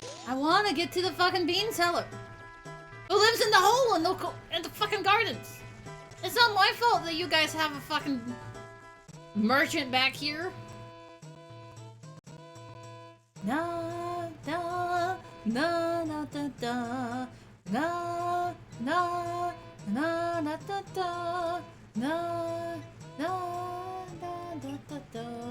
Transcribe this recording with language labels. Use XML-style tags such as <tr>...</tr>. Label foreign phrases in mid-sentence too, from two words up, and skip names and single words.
<en>I want to get to the fucking bean seller. Who lives in the hole in the fucking gardens? It's not my fault that you guys have a fucking merchant back here. Na da na na da da na na na na da da na na da da da da.</en>